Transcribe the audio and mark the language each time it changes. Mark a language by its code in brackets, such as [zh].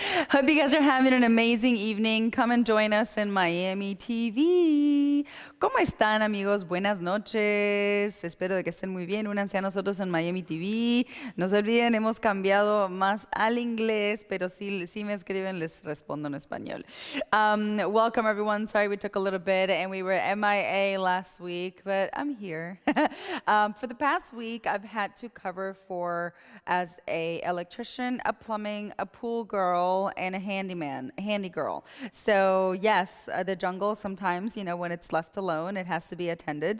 [en] Hope you guys are having an amazing evening. Come and join us in Miami TV. [es] ¿Cómo están, amigos? Buenas noches. Espero de que estén muy bien. Únanse a nosotros en Miami TV. No se olviden, hemos cambiado más al inglés, pero si me escriben, les respondo en español. [en] Welcome, everyone. Sorry we took a little bit and we were MIA last week, but I'm here. For the past week, I've had to cover for as a electrician, a plumbing, a pool girl, and a handy girl. So yes, the jungle sometimes, you know, when it's left alone, it has to be attended.